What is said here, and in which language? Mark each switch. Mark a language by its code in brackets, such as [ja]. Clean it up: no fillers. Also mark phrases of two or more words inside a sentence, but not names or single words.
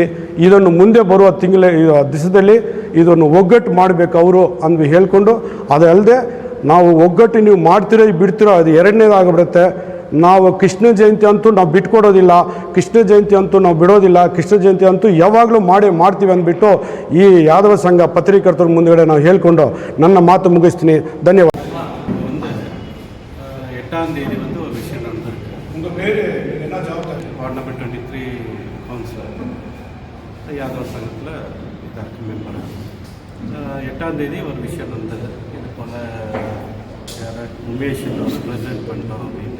[kn] ಇದನ್ನು ಮುಂದೆ ಬರುವ ದಿವಸದಲ್ಲಿ ಇದನ್ನು ಒಗ್ಗಟ್ಟು ಮಾಡಬೇಕು ಅವರು ಅಂದು ಹೇಳ್ಕೊಂಡು, ಅದಲ್ಲದೆ ನಾವು ಒಗ್ಗಟ್ಟು ನೀವು ಮಾಡ್ತಿರೋ ಬಿಡ್ತಿರೋ ಅದು ಎರಡನೇದಾಗಿಬಿಡುತ್ತೆ. ನಾವು ಕೃಷ್ಣ ಜಯಂತಿ ಅಂತೂ ನಾವು ಬಿಟ್ಕೊಡೋದಿಲ್ಲ, ಕೃಷ್ಣ ಜಯಂತಿ ಅಂತೂ ನಾವು ಬಿಡೋದಿಲ್ಲ, ಕೃಷ್ಣ ಜಯಂತಿ ಅಂತೂ ಯಾವಾಗಲೂ ಮಾಡ್ತೀವಿ ಅಂದ್ಬಿಟ್ಟು ಈ ಯಾದವ ಸಂಘ ಪತ್ರಿಕರ್ತರ ಮುಂದುಗಡೆ ನಾವು ಹೇಳ್ಕೊಂಡು ನನ್ನ ಮಾತು ಮುಗಿಸ್ತೀನಿ. ಧನ್ಯವಾದ. [ta] எட்டாம் தேதி வந்து ஒரு விஷயம் நடந்திருக்கு. உங்கள் பேர் என்ன ஜவாப்தாரி? [en] ward number [ta] 23 கவுன்சிலர் யாதவ சங்கத்தில் இதாக மெம்பர். 8ஆம் தேதி ஒரு விஷயம் நடந்தது. இது போல் உமேஷ் ப்ரெசென்ட் பண்ணோம் அப்படின்னு.